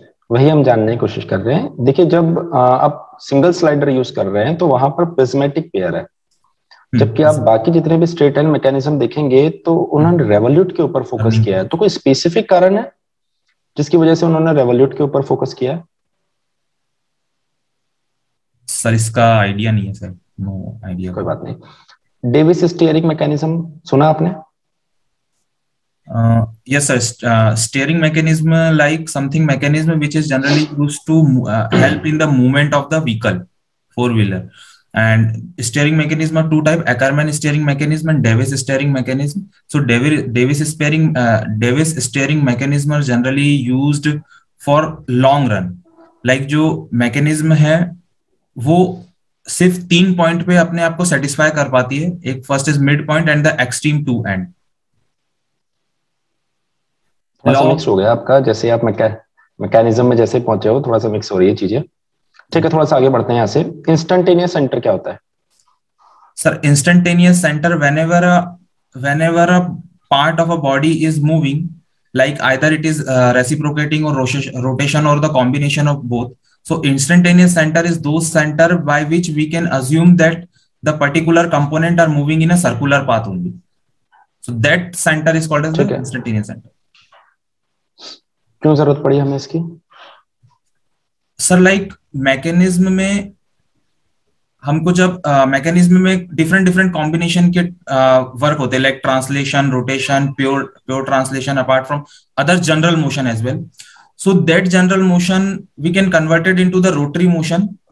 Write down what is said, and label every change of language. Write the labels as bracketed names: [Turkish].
[Hindi] वही हम जानने की कोशिश कर रहे हैं। देखिए जब आप सिंगल स्लाइडर यूज कर रहे हैं तो वहां पर प्रिज्मेटिक पेयर है, जबकि आप बाकी जितने भी स्ट्रेट लाइन मैकेनिज्म देखेंगे तो उन्होंने रेवोल्यूट के ऊपर फोकस किया है। तो कोई स्पेसिफिक कारण है जिसकी वजह से उन्होंने रेवोल्यूट के ऊपर फोकस किया है? सर इसका आइडिया नहीं है सर, [English] No idea. [Hindi] कोई बात नहीं। डेविस स्टीयरिंग मैकेनिज्म सुना आपने? [English] Yes sir, steering mechanism like something mechanism which is generally used to help in the movement of the vehicle, four-wheeler. And steering mechanism are two type: Ackermann steering mechanism and Davis steering mechanism. So Davis steering mechanism are generally used for long run. Like [Hindi] जो mechanism है वो सिर्फ 3 point पे अपने आप को satisfy कर पाती है। [English] एक first is mid point and the extreme two end. [Hindi] थोड़ा सा मिक्स हो गया आपका, जैसे आप मैकेनिज्म में जैसे पहुंचे हो थोड़ा सा मिक्स हो रही है चीजें। ठीक है, थोड़ा सा आगे बढ़ते हैं यहाँ से। इंस्टेंटेनियस सेंटर क्या होता है? [English] Sir instantaneous centre whenever a part of a body is moving, like either it is reciprocating or rotation or the combination of both. So instantaneous center is those center by which we can assume that the particular component are moving in a circular path only. So that center is called as the instantaneous center. [Hindi] क्यों जरूरत पड़ी हमें इसकी? Sir like mechanism में हमको जब mechanism में different combination के वर्क होते हैं, like translation, rotation, pure translation, [English] Apart from other general motion as well. So that general motion we can convert it into the rotary motion.